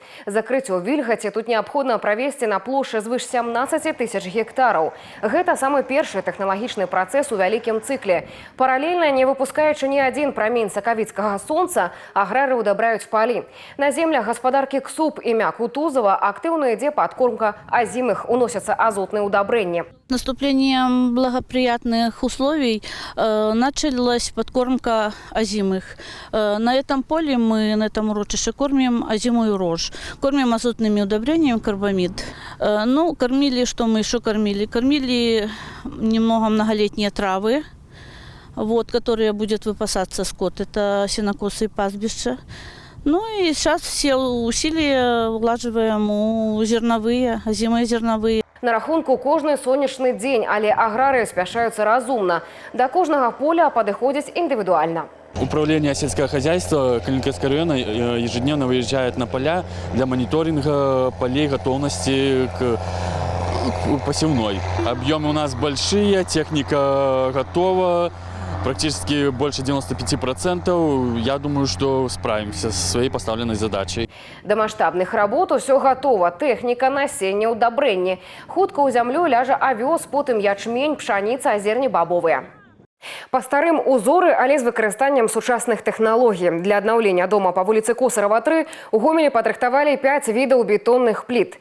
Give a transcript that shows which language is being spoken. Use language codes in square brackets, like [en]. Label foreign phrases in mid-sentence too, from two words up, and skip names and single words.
[be] Закрыццё вільгаці тут неабходна правесці на плошчы звыш 17 000 гектараў. Гэта самы першы тэхналагічны працэс у вялікім цыкле. Паралельна, не выпускаючы ні адзін прамень сакавіцкага сонца, аграры ўдабраюць палі. На землях гаспадаркі Ксуб імя Кутузова актыўна ідзе падкормка азімых, уносяцца азотныя ўдабрэнні. [ru] Наступлением благоприятных условий началась подкормка озимых. На этом поле мы, на этом урочище, кормим озимую рожь. Кормим азотными удобрениями карбамид. Кормили, что мы еще кормили? Кормили немного многолетние травы, которые будет выпасаться скот. Это сенокосы и пастбища. Ну и сейчас все усилия влаживаем у зерновые, озимые зерновые. [be] На рахунку кожны сонечны дзень, але аграрыі спяшаюцца разумна. Да кожнага поля падыходзяць індывідуальна. [ru] Управление сельского хозяйства Калининградского района ежедневно выезжает на поля для мониторинга полей готовности к посевной. Объемы у нас большие, техника готова, практически больше 95%. Я думаю, что справимся со своей поставленной задачей. [be] Да маштабных работ усё гатова. Тэхніка, насенне, удабрэнні. Хутка ў зямлю ляжа авёс, потым ячмень, пшаніца, зерні бабовыя. Па старым узоры, але з выкарыстаннем сучасных тэхналогій. Для аднаўлення дома па вуліцы Косарава 3 у Гомелі падрыхтавалі 5 відаў бетонных пліт.